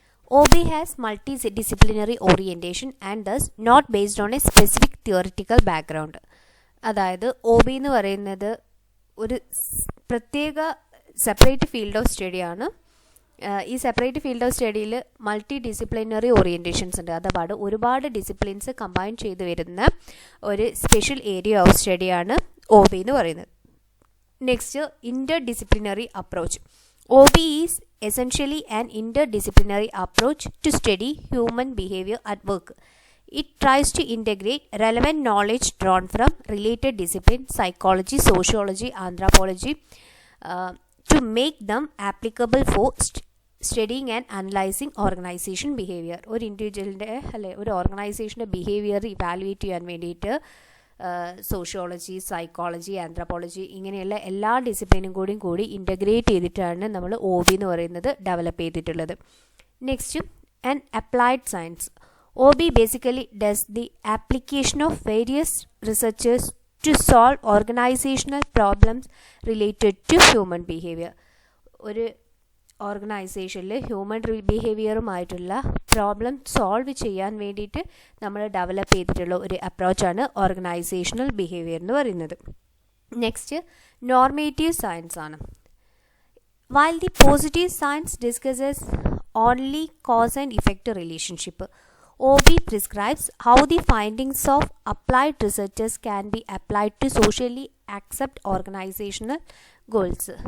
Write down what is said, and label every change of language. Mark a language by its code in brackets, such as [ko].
[en] OB has multidisciplinary orientation and thus not based on a specific theoretical background. [ml] അതായത് OB എന്ന് പറയുന്നത് ഒരു പ്രത്യേക സെപ്പറേറ്റ് ഫീൽഡ് ഓഫ് സ്റ്റഡിയാണ്. ഈ separate field of സ്റ്റഡിയിൽ multi disciplinary orientations ഉണ്ട്. അഥവാ ഒരുപാട് ഡിസിപ്ലിൻസ് കമ്പൈൻ ചെയ്ത് വരുന്ന ഒരു സ്പെഷ്യൽ ഏരിയ ഓഫ് സ്റ്റഡിയാണ് OB എന്ന് പറയുന്നത്. [en] Next, interdisciplinary approach. OB is essentially an interdisciplinary approach to study human behavior at work. It tries to integrate relevant knowledge drawn from related disciplines, psychology, sociology, anthropology, to make them applicable for studying and analyzing organization behavior. [ml] ഒരു ഇൻഡിവിജ്വലിൻ്റെ ഒരു ഓർഗനൈസേഷൻ്റെ behaviour evaluate ചെയ്യാൻ വേണ്ടിയിട്ട് sociology, psychology, anthropology ഇങ്ങനെയുള്ള എല്ലാ ഡിസിപ്ലിനും കൂടി integrate ചെയ്തിട്ടാണ് നമ്മൾ OB എന്ന് പറയുന്നത് ഡെവലപ്പ് ചെയ്തിട്ടുള്ളത്. [en] Next, and applied science. OB basically does the application of various researchers to solve organizational problems related to human behavior. [ml] ഒരു ഓർഗനൈസേഷനിൽ ഹ്യൂമൻ ബിഹേവിയറുമായിട്ടുള്ള പ്രോബ്ലം സോൾവ് ചെയ്യാൻ വേണ്ടിയിട്ട് നമ്മൾ ഡെവലപ്പ് ചെയ്തിട്ടുള്ള ഒരു അപ്രോച്ചാണ് ഓർഗനൈസേഷണൽ ബിഹേവിയർ എന്ന് പറയുന്നത്. [en] Next, normative science ആണ്. While the positive science discusses only cause and effect relationship, OB prescribes how the findings of applied researchers can be applied to socially accept organizational goals.